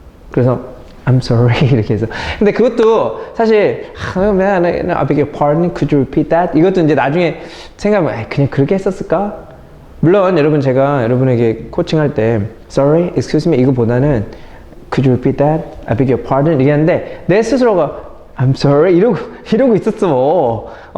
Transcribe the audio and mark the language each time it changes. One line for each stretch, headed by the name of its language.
Korean: 그래서
English: I'm sorry
Korean: 이렇게 해서. 근데 그것도 사실
English: I beg your pardon, could you repeat that?
Korean: 이것도 이제 나중에 생각하면 그냥 그렇게 했었을까? 물론 여러분, 제가 여러분에게 코칭할 때
English: sorry, excuse me
Korean: 이거보다는
English: could you repeat that? I beg your pardon
Korean: 이렇게 하는데 내 스스로가
English: I'm sorry
Korean: 이러고 있었어.